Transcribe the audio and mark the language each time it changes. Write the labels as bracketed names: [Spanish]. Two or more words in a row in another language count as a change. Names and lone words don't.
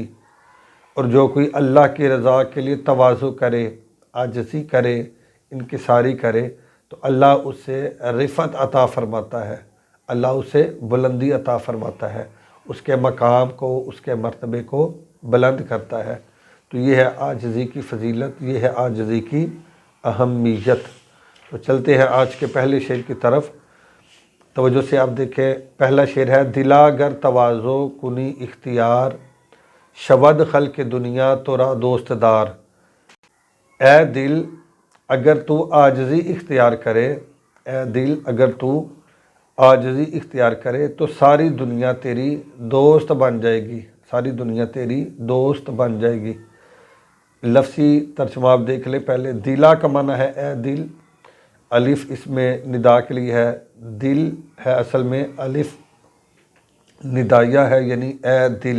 [Urdu] اور جو کوئی اللہ کی رضا کے لیے تواضع کرے، عاجزی کرے، انکساری کرے تو اللہ اس سے رفعت عطا فرماتا ہے، اللہ اسے بلندی عطا فرماتا ہے، اس کے مقام کو، اس کے مرتبے کو بلند کرتا ہے۔ تو یہ ہے عاجزی کی فضیلت، یہ ہے عاجزی کی اہمیت۔ تو چلتے ہیں آج کے پہلے شعر کی طرف، توجہ سے آپ دیکھیں۔ پہلا شعر ہے، [Persian] دلا گر تواضع کنی اختیار شود خلق دنیا تورا دوست دار۔ [Urdu] اے دل اگر تو عاجزی اختیار کرے، اے دل اگر تو عاجزی اختیار کرے تو ساری دنیا تیری دوست بن جائے گی، ساری دنیا تیری دوست بن جائے گی۔ لفظی ترجمہ آپ دیکھ لیں پہلے۔ دلا کا معنی ہے اے دل، الف اس میں ندا کے لیے ہے، دل ہے اصل میں الف ندائیہ ہے، یعنی اے دل۔